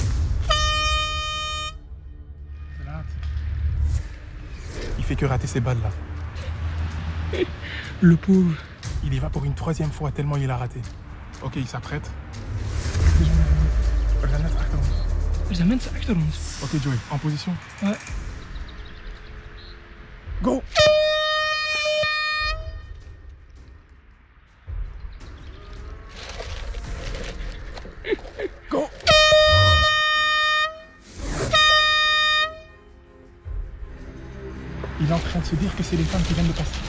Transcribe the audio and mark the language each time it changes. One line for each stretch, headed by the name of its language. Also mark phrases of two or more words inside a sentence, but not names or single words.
French: Il fait que rater ses balles là. Le pauvre. Il y va pour une 3e fois tellement il a raté. Ok, il s'apprête. Je amène ça
Dutch: achter ons.
French: Ok, Joey, en position. Ouais.
English: Go! Go!
French: Il est en train de se dire que c'est les femmes qui viennent de passer.